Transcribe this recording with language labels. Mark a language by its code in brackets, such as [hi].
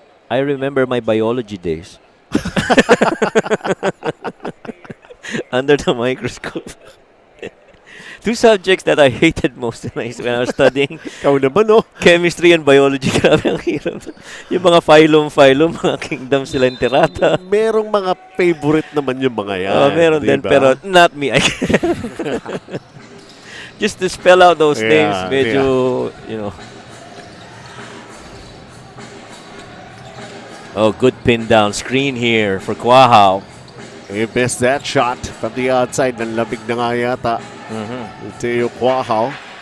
[en] I remember my biology days. Under the microscope. Two subjects that I hated most when I was studying. [tl] Ikaw naman, no? [en] Chemistry and biology. [tl] Grabe ang hirap. Yung mga phylum, mga kingdom sila enterata. Merong mga favorite naman yung mga yan. Meron din, pero [en] not me. Just to spell out those names, medyo, you know. Oh, good pin down screen here for Quahao. He missed that shot from the outside. [tl] Nanlamig na nga yata. [en] Teo Quahao.